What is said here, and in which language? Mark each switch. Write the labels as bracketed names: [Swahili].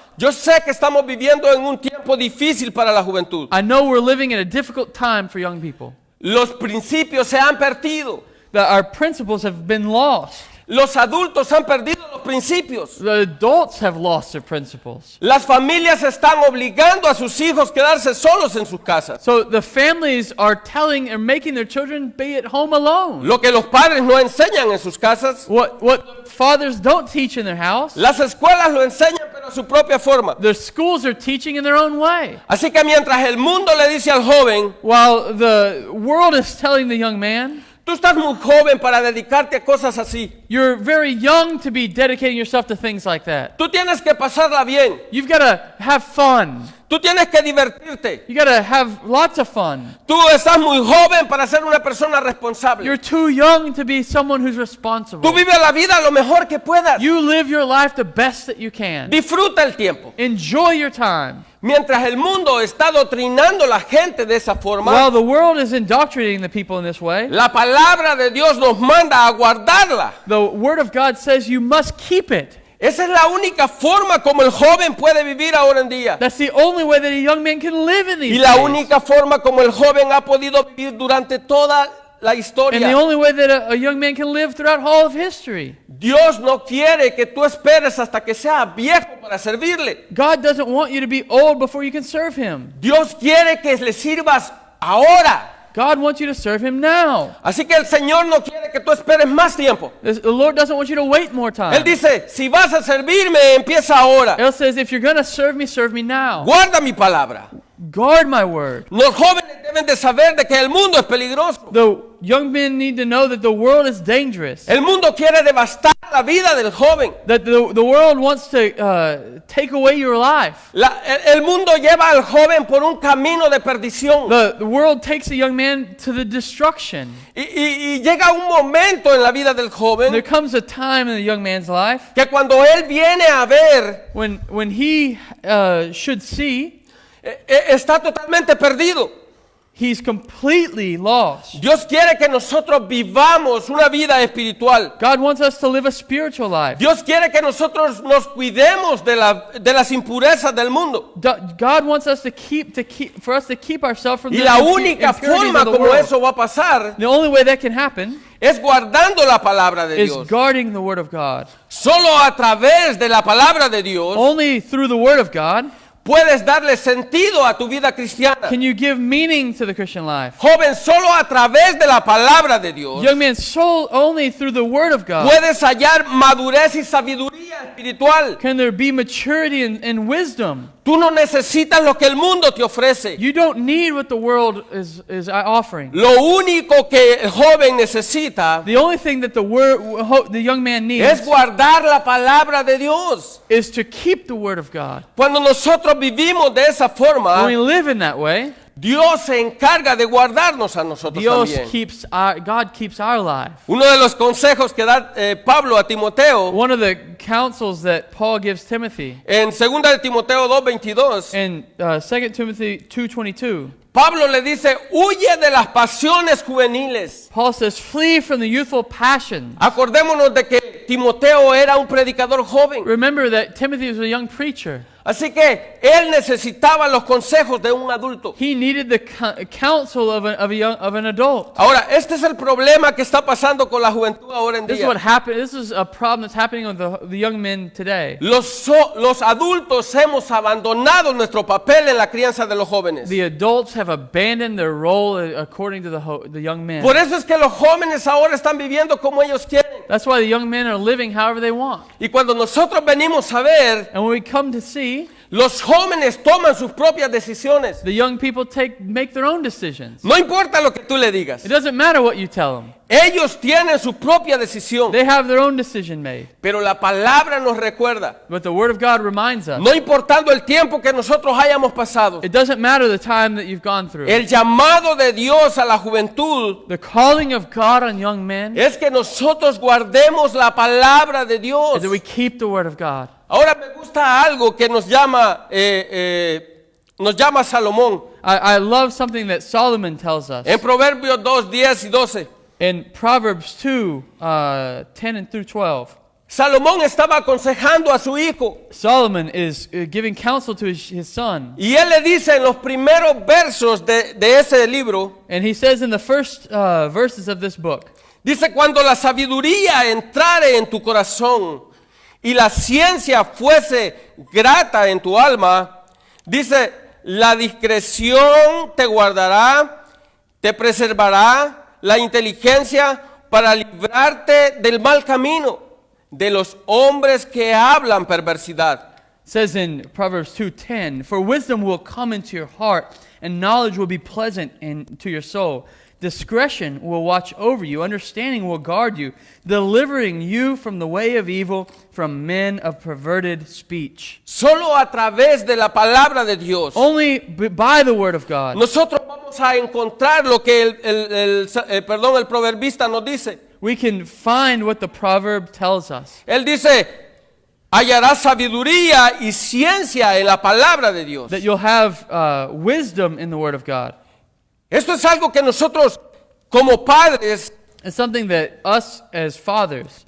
[Spanish] Yo sé que estamos viviendo en un tiempo difícil para la juventud. [English] I know we're living in a difficult time for young people. [Spanish] Los principios se han perdido. [English] That our principles have been lost. [Spanish] Los adultos han perdido los principios. [English] The adults have lost their principles. [Spanish] Las familias están obligando a sus hijos a quedarse solos en sus casas. [English] So the families are telling and making their children be at home alone. [Spanish] Lo que los padres no enseñan en sus casas, [English] What fathers don't teach in their house, [Spanish] las escuelas lo enseñan pero a su propia forma. [English] the schools are teaching in their own way. [Spanish] Así que mientras el mundo le dice al joven, [English] While the world is telling the young man, [Spanish] tú estás muy joven para dedicarte a cosas así. [English] you're very young to be dedicating yourself to things like that. [Spanish] Tú tienes que pasarla bien. [English] You've got to have fun. [Spanish] Tú tienes que divertirte. [English] You got to have lots of fun. [Spanish] Tú estás muy joven para ser una persona responsable. [English] You're too young to be someone who's responsible. [Spanish] Tú vives la vida lo mejor que puedas. [English] You live your life the best that you can. [Spanish] Disfruta el tiempo. [English] Enjoy your time. [Spanish] Mientras el mundo está adoctrinando a la gente de esa forma, [English] While the world is indoctrinating the people in this way, [Spanish] la palabra de Dios nos manda a guardarla. [English] the Word of God says you must keep it. [Spanish] Esa es la única forma como el joven puede vivir ahora en día. [English] That's the only way that a young man can live in these [Spanish] Y la [English] days. [Spanish] única forma como el joven ha podido vivir durante toda la [English] And the [Spanish] historia. [English] only way that a young man can live throughout all of history. [Spanish] Dios no quiere que tú esperes hasta que seas viejo para servirle. [English] God doesn't want you to be old before you can serve Him. [Spanish] Dios quiere que le sirvas ahora. [English] God wants you to serve Him now. [Spanish] Así que el Señor no quiere que tú esperes más tiempo. [English] The Lord doesn't want you to wait more time. [Spanish] Él dice, si vas a servirme, empieza ahora. [English] Él says, if you're going to serve me now. [Spanish] Guarda mi palabra. [English] Guard my word. [Spanish] Los jóvenes deben de saber de que el mundo es peligroso. [English] The young men need to know that the world is dangerous. [Spanish] El mundo quiere devastar la vida del joven. [English] That the world wants to take away your life. [Spanish] El mundo lleva al joven por un camino de perdición. [English] The world takes a young man to the destruction. [Spanish] Y llega un momento en la vida del [English] There [Spanish] joven [English] comes a time in the young man's life [Spanish] que cuando él viene a ver, [English] when he should see, [Spanish] está totalmente perdido. [English] he's completely lost. [Spanish] Dios quiere que nosotros vivamos una vida espiritual. [English] God wants us to live a spiritual life. [Spanish] Dios quiere que nosotros nos cuidemos de las impurezas del mundo. [English] God wants us for us to keep ourselves from [Spanish] Y [English] the [Spanish] la única [English] impurities [Spanish] forma [English] of the [Spanish] como [English] world. [Spanish] eso va a pasar [English] The only way that can happen [Spanish] es guardando la palabra de [English] is [Spanish] Dios. [English] guarding the Word of God. [Spanish] Solo a través de la palabra de Dios [English] Only through the Word of God [Spanish] puedes darle sentido a tu vida cristiana. [English] can you give meaning to the Christian life. [Spanish] Joven, solo a través de la palabra de Dios [English] Young man, only through the Word of God [Spanish] puedes hallar madurez y sabiduría espiritual. [English] can there be maturity and wisdom. [Spanish] Tú no necesitas lo que el mundo te ofrece. [English] You don't need what the world is offering. [Spanish] Lo único que el joven necesita [English] The only thing that the young man [Spanish] es [English] needs [Spanish] guardar la palabra de Dios. [English] is to keep the Word of God. [Spanish] Cuando nosotros vivimos de esa forma, [English] When we live in that way, [Spanish] Dios se encarga de guardarnos a nosotros también. [English] God keeps our life. [Spanish] Uno de los consejos que da Pablo a Timoteo [English] One of the counsels that Paul gives Timothy [Spanish] en 2 de Timoteo 2:22, [English] in 2 Timothy 2:22, [Spanish] Pablo le dice, huye de las pasiones juveniles. [English] Paul says, flee from the youthful passion. [Spanish] Acordémonos de que Timoteo era un predicador joven. [English] Remember that Timothy was a young preacher. [Spanish] Así que él necesitaba los consejos de un adulto. [English] He needed the counsel of an adult. [Spanish] Ahora, este es el problema que está pasando con la juventud ahora en [English] This is [Spanish] día. [English] what happened. This is a problem that's happening with the young men today. [Spanish] Los adultos hemos abandonado nuestro papel en la crianza de los jóvenes. [English] The adults have abandoned their role according to the young men. [Spanish] Por eso es que los jóvenes ahora están viviendo como ellos quieren. [English] That's why the young men are living however they want. [Spanish] Y cuando nosotros venimos a ver, [English] And when we come to see, [Spanish] los jóvenes toman sus propias decisiones. [English] the young people make their own decisions. [Spanish] No importa lo que tú le digas. [English] It doesn't matter what you tell them. [Spanish] Ellos tienen su propia decisión. [English] They have their own decision made. [Spanish] Pero la palabra nos recuerda, [English] But the Word of God reminds us, [Spanish] no importando el tiempo que nosotros hayamos pasado, [English] it doesn't matter the time that you've gone through. [Spanish] el llamado de Dios a la juventud [English] The calling of God on young men [Spanish] es que nosotros guardemos la palabra de Dios. [English] is that we keep the Word of God. [Spanish] Ahora me gusta algo que nos llama Salomón. [English] I love something that Solomon tells us. [Spanish] En Proverbios 2, 10 y 12. [English] In Proverbs 2, 10 and through 12, [Spanish] Salomón estaba aconsejando a su hijo. [English] Solomon is giving counsel to his son. [Spanish] Y él le dice en los primeros versos de ese libro, [English] And he says in the first verses of this book, [Spanish] dice, cuando la sabiduría entrare en tu corazón y la ciencia fuese grata en tu alma, dice, la discreción te guardará, te preservará la inteligencia para librarte del mal camino, de los hombres que hablan perversidad. [English] says in Proverbs 2:10, for wisdom will come into your heart, and knowledge will be pleasant to your soul. Discretion will watch over you, understanding will guard you, delivering you from the way of evil, from men of perverted speech. [Spanish] Solo a través de la palabra de Dios, [English] Only by the Word of God, [Spanish] nosotros vamos a encontrar lo que el proverbista nos dice. [English] we can find what the proverb tells us. [Spanish] Él dice, hallarás sabiduría y ciencia en la palabra de Dios. [English] that you'll have wisdom in the Word of God. [Spanish] Esto es algo que nosotros como padres [English] It's something that us as fathers,